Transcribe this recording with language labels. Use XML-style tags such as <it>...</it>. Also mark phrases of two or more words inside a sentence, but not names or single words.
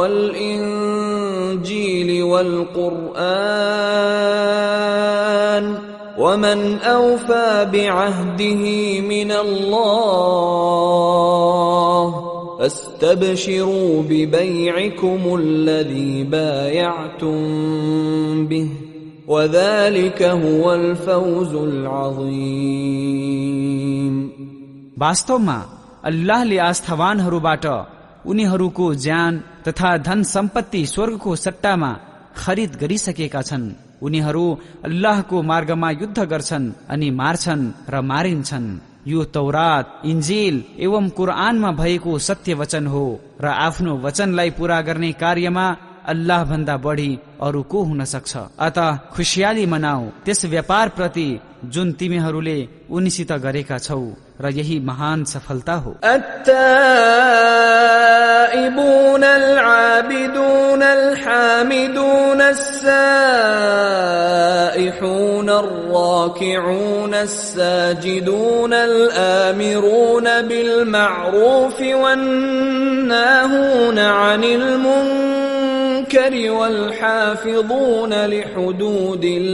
<ar>والإنجيل والقرآن ومن أوفى بعهده من الله فاستبشروا ببيعكم الذي بايعتم به وذلك هو الفوز العظيم।</ar> <ne>वास्तवमा अल्लाहले आस्थावानहरूबाट उनीहरूको ज्यान तथा धन सम्पत्ति स्वर्गको सट्टामा खरिद गरिसकेका छन्। उनीहरू अल्लाहको मार्गमा युद्ध गर्छन् अनि मार्छन् र मारिन्छन्। यो तौरात, इन्जिल एवं कुरआनमा भएको सत्य वचन हो र आफ्नो वचनलाई पूरा गर्ने कार्यमा अल्लाह भन्दा बढी अरू को हुन सक्छ। अतः खुशियाली मनाऊ त्यस व्यापार प्रति जुन तिमीहरूले उनीसित गरेका छौ र यही महान सफलता हो।</ne> <ar>التائبون العابدون الحامدون السائحون الراكعون الساجدون الآمرون بالمعروف والناهون عن المنكر والحافظون لحدود</ar>